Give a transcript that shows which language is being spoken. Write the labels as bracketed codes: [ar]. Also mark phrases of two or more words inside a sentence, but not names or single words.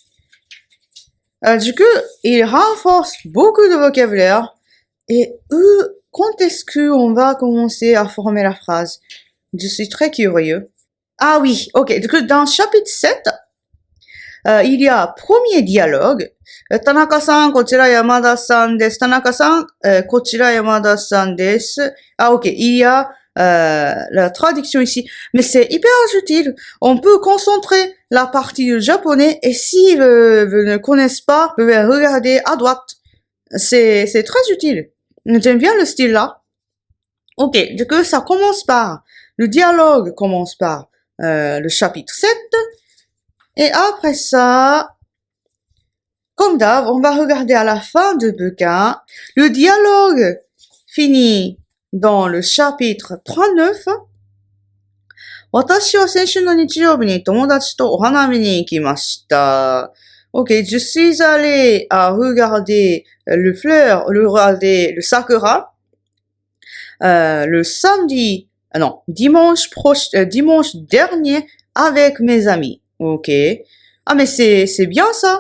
[fr] Du coup, il renforce beaucoup de vocabulaire. Et quand est-ce qu'on va commencer à former la phrase? Je suis très curieux. Ah oui, ok. Du coup, dans chapitre 7, il y a premier dialogue. [ja] Tanaka-san, こちら山田さんです。Tanaka-san, こちら山田さんです。 [fr] Ah ok, il y a la traduction ici. Mais c'est hyper utile. On peut concentrer la partie du japonais et si vous ne connaissez pas, vous pouvez regarder à droite. C'est très utile. J'aime bien le style là. Ok, du coup, ça commence par, le dialogue commence par le chapitre 7. Et après ça, comme d'hab, on va regarder à la fin du bouquin. Le dialogue finit dans le chapitre 39. [ja] 私は先週の日曜日に友達とお花見に行きました。 [fr] Ok, je suis allé à regarder le fleur, regarder le sakura, le samedi, dimanche dernier avec mes amis. Ok. Ah, mais c'est bien ça.